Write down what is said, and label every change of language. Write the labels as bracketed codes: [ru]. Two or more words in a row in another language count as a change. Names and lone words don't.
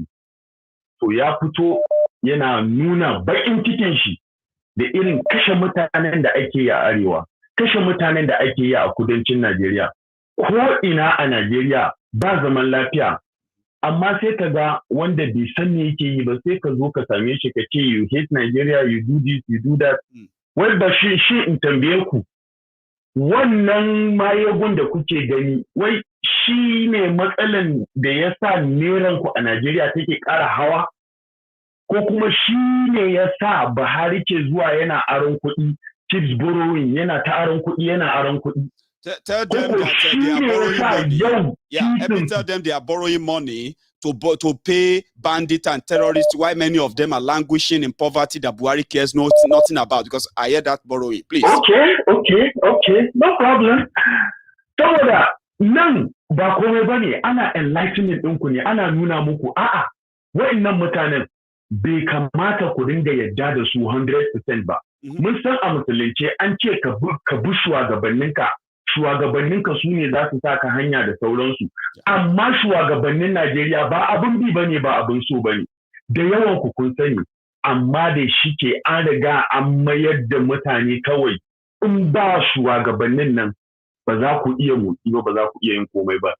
[ha] To ya fito yana nuna baƙin cikin shi da irin kashe mutanen da ake yi a Arewa, kashe mutanen da ake yi a kudancin Najeriya. Ko ina a Najeriya ba zaman lafiya, amma sai ka ga wanda bai san me yake yi ba sai ka zo ka same shi ka ce [en] you hate Nigeria, you do this, you do that. [ha] Wai ba shi in tambaye ku, wannan Maiyegun da kuke gani, wai shi ne matsalan da ya sa neran ku a Najeriya take ƙara hawa? Ko kuma shi ne ya sa Buhari ke zuwa yana aron kuɗi, [en] keeps borrowing, [ha] yana ta aron kuɗi, yana aron kuɗi? [en] Tell them that they are borrowing money. Tell them they are borrowing money to pay bandits and terrorists, while many of them are languishing in poverty that Buhari cares nothing about, because I hear that borrowing. Please. Okay. No problem. [ha] Saboda nan ba komai bane, ana enlightenment ɗinku ne, ana nuna muku a'a wa'annan mutanen bai kamata ku dinga yadda da su 100% ba. Mun san a musulunce an ce ka bi shugabanninka su ne za su saka hanya da sauransu, amma shugabannin Najeriya ba abin bi bane, ba abin so bane, da yawan ku kun sani, amma da shi ke an riga an mayar da mutane kawai in ba shugabannin nan ba za ku iya motsi ba za ku iya yin komai ba.